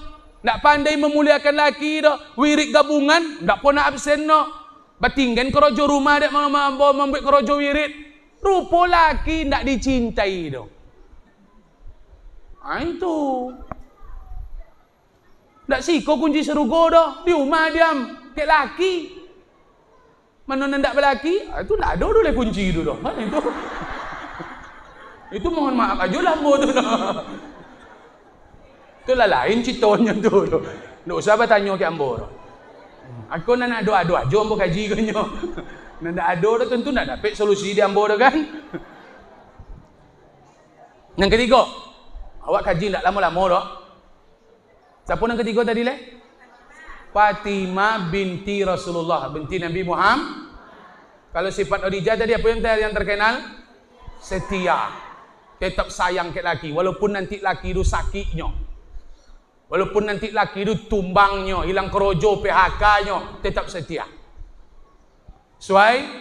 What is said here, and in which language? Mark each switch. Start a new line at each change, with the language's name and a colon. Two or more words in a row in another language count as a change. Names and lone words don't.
Minangkabau: Nak pandai memuliakan laki dah. Wirid gabungan, tak pernah absen dah. Batinggan kerojo rumah dek membuat kerojo wirid. Rupa laki tak dicintai dah. Itu. Tak siko kunci serugo dah. Di rumah diam. Kek laki. Mana nak berlaki? Itu tak ada dulu kunci tu dah. Itu. Itu mohon maaf aja lah ambo tu dah. Itulah lain ceritanya tu. Tak usah bertanya ke ambo dah. Aku nak ado-ado aja ambo kaji kanyo. Nak ado dah tentu nak dapat solusi di ambo dah kan. Yang ketiga, awak kaji tak lama-lama dah. Siapa yang ketiga tadi leh?
Indonesian: Fatimah binti Rasulullah, binti Nabi Muhammad. Kalau sifat Khadijah tadi apa yang terkenal? Setia.
Minangkabau: Tetap sayang ke laki walaupun nanti laki itu sakitnya. Walaupun nanti laki itu tumbangnya, hilang kerojo, PHK-nya, tetap setia.
Indonesian: Sesuai?